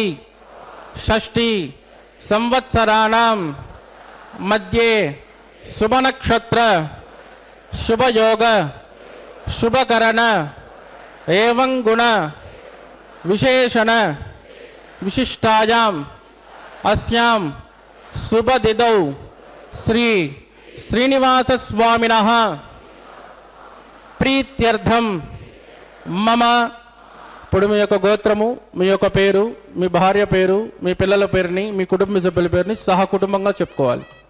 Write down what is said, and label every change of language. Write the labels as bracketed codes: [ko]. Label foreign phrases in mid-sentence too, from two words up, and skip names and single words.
[sa] षष्ठी संवत्सराणां मध्ये शुभनक्षत्र शुभयोग शुभकरण एवं गुण विशेषण विशिष्टायाम् अस्यां शुभतिथौ श्री श्रीनिवास स्वामिनः प्रीत्यर्थं मम [te] ఇప్పుడు మీ యొక్క గోత్రము, మీ యొక్క పేరు, మీ భార్య పేరు, మీ పిల్లల పేరుని, మీ కుటుంబ సభ్యుల పేరుని సహ కుటుంబంగా చెప్పుకోవాలి.